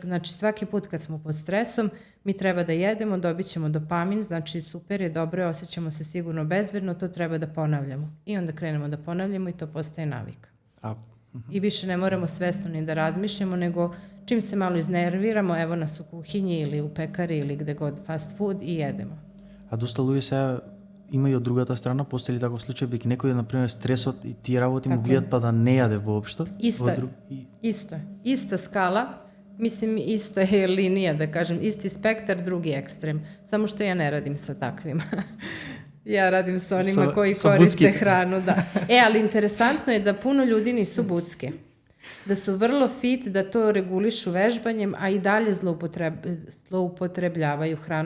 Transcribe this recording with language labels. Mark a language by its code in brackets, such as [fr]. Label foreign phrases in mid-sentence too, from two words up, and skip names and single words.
[sr] Znači svaki put kad smo pod stresom, mi treba da jedemo, dobit ćemo dopamin, znači super je, dobro je, osjećamo se sigurno bezbedno, to treba da ponavljamo. I onda krenemo da ponavljamo i to postaje navika. I više ne moramo svesno ni da razmišljamo, nego čim se malo iznerviramo, evo nas u kuhinji ili u pekari ili gde god, [en] fast food [sr] i jedemo. [mk] А доста луѓе сега има и од другата страна, постои ли таков случај, беки некој, например, стресот и тие работи му влијат па да не јаде воопшто? [sr] Isto je. Ista skala, mislim ista je linija, da kažem, isti spektar, drugi ekstrem. Samo što ja ne radim sa takvima. Ja radim sa onima koji koriste hranu. Da. Ali interesantno je da puno ljudi nisu bucke. Da su vrlo fit, da to regulišu vežbanjem, a i dalje zloupotrebljavaju hranu.